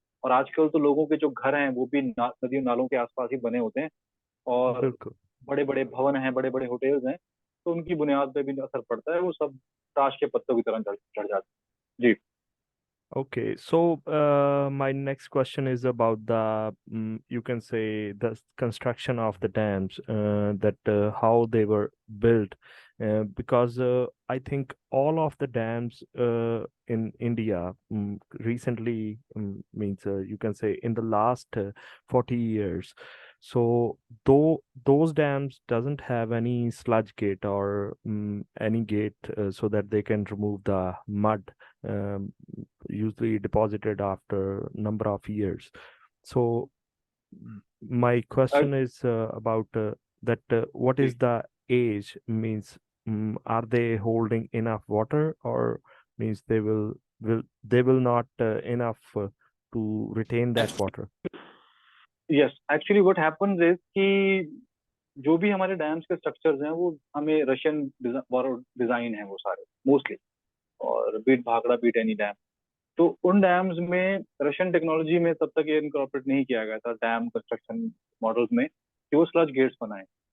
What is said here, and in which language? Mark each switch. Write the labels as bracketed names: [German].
[Hindi] और आजकल तो लोगों के जो घर हैं वो भी नदियों नालों के आसपास ही बने होते हैं, और बिल्कुल. बड़े बड़े भवन हैं, बड़े बड़े होटल्स हैं, तो उनकी बुनियाद पे भी असर पड़ता है, वो सब ताश के पत्तों की तरह चढ़ जाते हैं। जी। [English] Okay, so my next question is about the, you can say, the construction of the dams, that how they were built, because I think all of the dams in India recently, means you can say in the last 40 years. So though those dams doesn't have any sludge gate or any gate so that they can remove the mud. Um, Usually deposited after number of years. So my uh, question is about that what [Hindi] ji. [English] is the age, means are they holding enough water, or means they will not enough to retain that water. [Hindi] Yes, [English] actually what happens is [Hindi] कि जो भी हमारे dams के structures हैं वो हमें Russian design है वो सारे मोस्टली, और beat Bhakra, beat any damn. तो उन डैम्स में रशियन टेक्नोलॉजी में तब तक ये इनकॉर्पोरेट नहीं किया गया था डैम कंस्ट्रक्शन मॉडल्स में कि वो स्लज गेट्स बनाए।